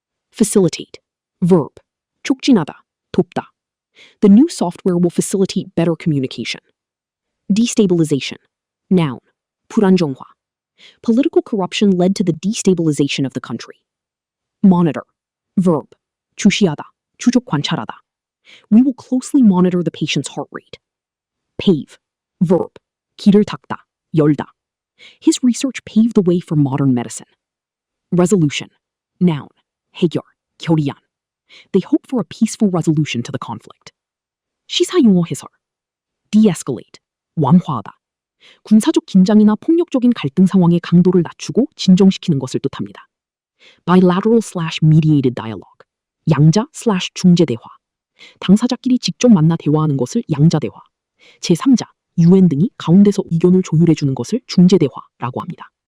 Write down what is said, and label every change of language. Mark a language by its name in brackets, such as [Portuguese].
[English] Facilitate. Verb. [Korean] 촉진하다, 돕다. [English] The new software will facilitate better communication. Destabilization. Noun. [Korean] 불안정화. [English] Political corruption led to the destabilization of the country. Monitor. Verb. [Korean] 주시하다, 추적 관찰하다. [English] We will closely monitor the patient's heart rate. Pave. Verb. [Korean] 길을 닦다, 열다. [English] His research paved the way for modern medicine. Resolution. Noun. [Korean] 해결, 결의안. [English] They hope for a peaceful resolution to the conflict. [Korean] 시사용어 해설. De-escalate. 완화하다. 군사적 긴장이나 폭력적인 갈등 상황의 강도를 낮추고 진정시키는 것을 뜻합니다. [English] Bilateral/mediated dialogue. [Korean] 양자/중재 대화. 당사자끼리 직접 만나 대화하는 것을 양자 대화. 제3자, UN 등이 가운데서 의견을 조율해주는 것을 중재 대화라고 합니다.